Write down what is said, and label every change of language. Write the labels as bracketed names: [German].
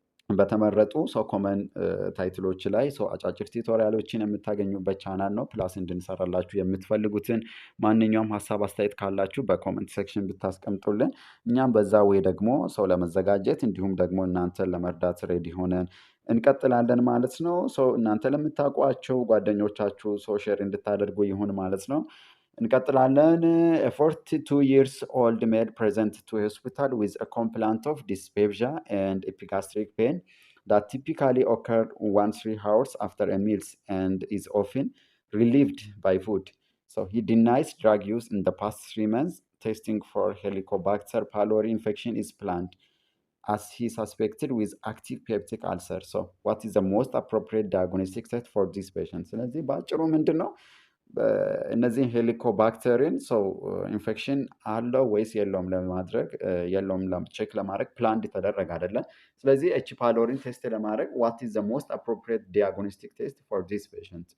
[Amharic] በተመረጡ ኮመን ታይትሎች ላይ አጫጭር ቱቶሪያሎችን የምታገኙበት ቻናል ነው። ፕላስ እንድንሰራላችሁ የምትፈልጉትን ማንኛውም ሀሳብ አስተያየት ካላችሁ በኮመንት ሴክሽን ብታስቀምጡልን እኛም በዛ ወይ ደግሞ ለመዘጋጀት እንዲሁም ደግሞ እናንተን ለመርዳት ሬዲ ሆነን እንቀጥላለን ማለት ነው። እናንተ ለምታውቋቸው ጓደኞቻችሁ ሼር እንድታደርጉ ይሁን ማለት ነው። እንቀጥላለን። [English] 42 years old male present to hospital with a complaint of dyspepsia and epigastric pain that typically occur 1-3 hours after a meal and is often relieved by food. So he denies drug use in the past 3 months. Testing for Helicobacter pylori infection is planned as he suspected with active peptic ulcer. So what is the most appropriate diagnostic test for this patient? [Amharic] ስለዚህ በአጭሩ ምንድን ነው እነዚህ ሄሊኮባክተሪን ኢንፌክሽን አለው ወይስ የለውም ለማድረግ የለውም ቼክ ለማድረግ ፕላንድ ተደረገ አይደለም። ስለዚህ ኤች ፓይሎሪን ቴስት ለማድረግ [English] what is the most appropriate diagnostic test for this patient?